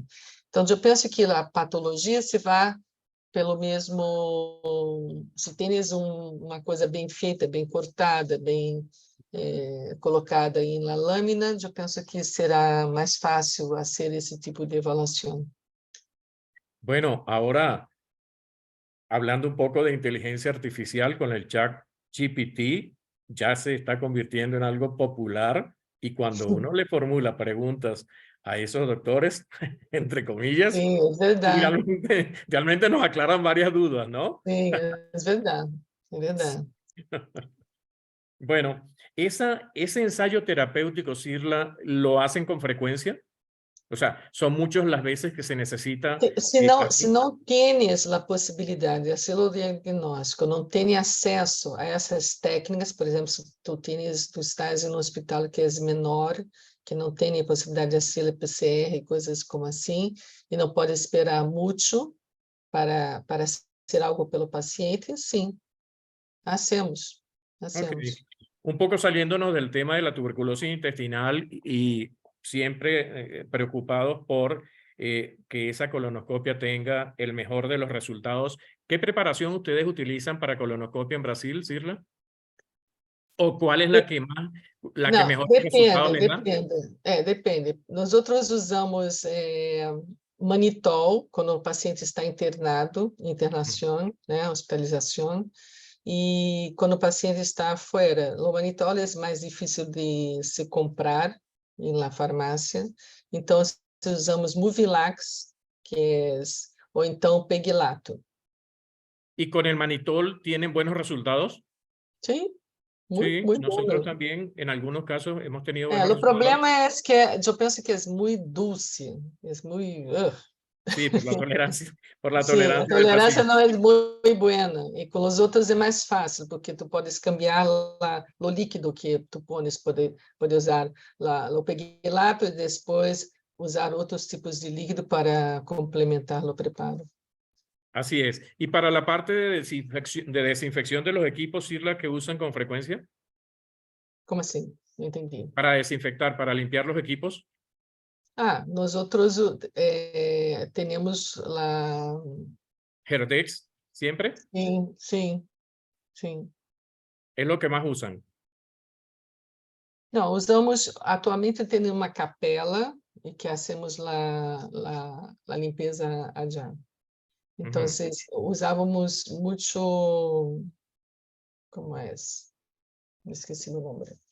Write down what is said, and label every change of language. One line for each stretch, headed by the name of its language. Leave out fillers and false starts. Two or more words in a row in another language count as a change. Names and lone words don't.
Portuguese: Então, eu penso que a patologia se vai pelo mesmo, se tens uma coisa bem feita, bem cortada, bem colocada em la lâmina, eu penso que será mais fácil fazer esse tipo de avaliação.
Spanish: Bueno, ahora hablando un poco de inteligencia artificial con el chat GPT, ya se está convirtiendo en algo popular y cuando uno le formula preguntas a esos doctores, entre comillas,
Portuguese: Sim, é verdade.
Spanish: realmente nos aclaran varias dudas, ¿no?
Portuguese: Sim, é verdade. É verdade.
Spanish: Bueno, ese ensayo terapéutico, Sirla, ¿lo hacen con frecuencia? O sea, ¿son muchas las veces que se necesita?
Portuguese: Se não tens a possibilidade de fazer o diagnóstico, não tens acesso a essas técnicas, por exemplo, se tu estás em um hospital que é menor, que não tem a possibilidade de fazer PCR e coisas como assim, e não pode esperar muito para ser algo pelo paciente, sim,
Spanish: hacemos. Okay. Un poco saliéndonos del tema de la tuberculosis intestinal y siempre preocupados por que esa colonoscopia tenga el mejor de los resultados. ¿Qué preparación ustedes utilizan para colonoscopia en Brasil, Sirla? ¿O cuál es la que mejor resultado les da?
Portuguese: Depende. Nós outros usamos manitol quando o paciente está internado, internação, né, hospitalização. E quando o paciente está fora, o manitol é mais difícil de se comprar na farmácia. Então, usamos Muvilax, ou então Pegilato.
Spanish: ¿Y con el manitol tienen buenos resultados?
Portuguese: Sim,
Spanish: Sí,
Portuguese: muito
Spanish: nosotros
Portuguese: bom.
Spanish: también en algunos casos hemos tenido buenos
Portuguese: O
Spanish: resultados.
Portuguese: problema é que eu penso que é muito doce, é muito...
Spanish: Sí, por la tolerancia. Por la
Portuguese: Sim, a
Spanish: tolerancia del
Portuguese: tolerância
Spanish: paciente.
Portuguese: não é muito boa. E com os outros é mais fácil, porque tu podes cambiar o líquido que tu pones, pode usar o pegilato e depois usar outros tipos de líquido para complementar o preparo.
Spanish: Así es. Y para la parte de desinfección de los equipos, Sirla, que usan con frecuencia
Portuguese: Como assim? Não entendi.
Spanish: para desinfectar, para limpiar los equipos.
Portuguese: Nós outros temos lá... Herdex,
Spanish: siempre.
Portuguese: Sim.
Spanish: Es lo que más usan.
Portuguese: Não, usamos, atualmente tem uma capela e que hacemos a limpeza allá. Então, usávamos muito, como é? Me esqueci o nome.